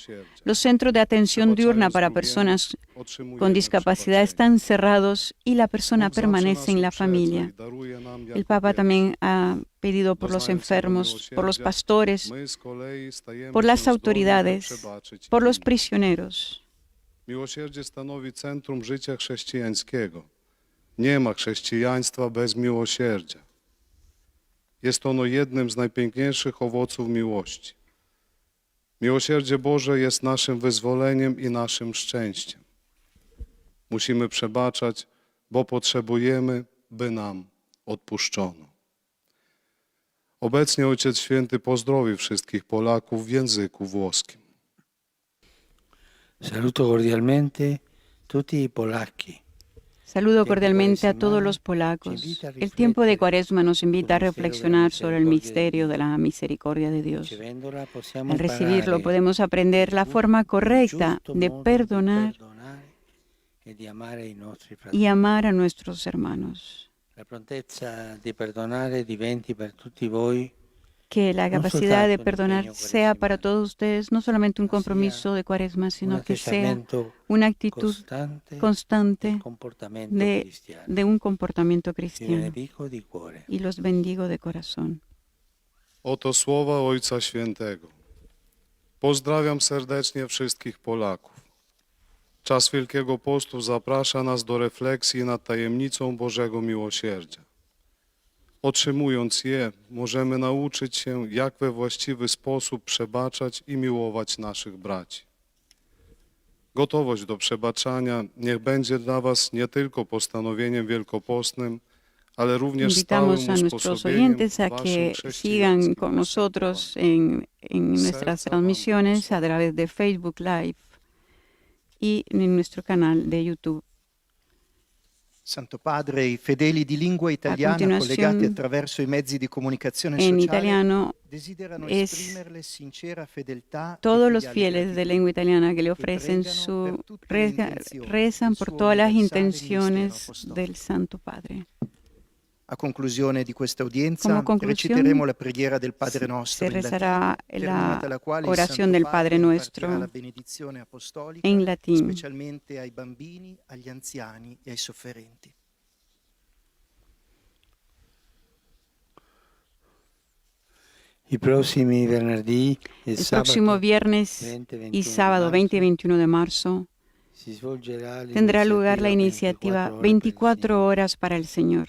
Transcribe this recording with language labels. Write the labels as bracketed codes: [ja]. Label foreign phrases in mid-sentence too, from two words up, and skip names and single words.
[es] Los centros de atención diurna para personas con discapacidad están cerrados y la persona permanece en la familia. El Papa también ha pedido por los enfermos, por los pastores, por las autoridades, por los prisioneros. [pl] Miłosierdzie stanowi centrum życia chrześcijańskiego. Nie ma chrześcijaństwa bez miłosierdzia. Jest ono jednym z najpiękniejszych owoców miłości. Miłosierdzie Boże jest naszym wyzwoleniem i naszym szczęściem. Musimy przebaczać, bo potrzebujemy, by nam odpuszczono. Obecnie Ojciec Święty pozdrowi wszystkich Polaków w języku włoskim. [it] Saluto cordialmente tutti i polacchi. [es] Saludo cordialmente a todos los polacos. El tiempo de Cuaresma nos invita a reflexionar sobre el misterio de la misericordia de Dios. Al recibirlo podemos aprender la forma correcta de perdonar y amar a nuestros hermanos. [it] La prontezza di perdonare diventi per tutti voi [es] que la capacidad de perdonar sea para todos ustedes no solamente un compromiso de Cuaresma, sino que sea una actitud constante de un comportamiento cristiano. Y los bendigo de corazón. [pl] Oto słowa Ojca Świętego. Pozdrawiam serdecznie wszystkich Polaków. Czas Wielkiego Postu zaprasza nas do refleksji nad tajemnicą Bożego Miłosierdzia. Otrzymując je, możemy nauczyć się, jak we właściwy sposób przebaczać i miłować naszych braci. Gotowość do przebaczania niech będzie dla Was nie tylko postanowieniem wielkopostnym, ale również [es] Invitamos a nuestros oyentes a que sigan con nosotros en nuestras transmisiones a través de Facebook Live y en nuestro canal de YouTube. [it] Santo Padre, i fedeli di lingua italiana collegati attraverso i mezzi di comunicazione sociale desiderano esprimerle sincera fedeltà. [es] Todos los fieles de lengua italiana que le ofrecen su rezan por todas las intenciones del Santo Padre. [it] A conclusione di questa udienza reciteremo la preghiera del [la] Padre Nostro [es] se rezará la oración del Padre Nuestro en latín. [it] Specialmente ai bambini, agli anziani e ai sofferenti. [es] El próximo viernes y sábado 20 y 21 de marzo tendrá lugar la iniciativa 24 horas para el Señor.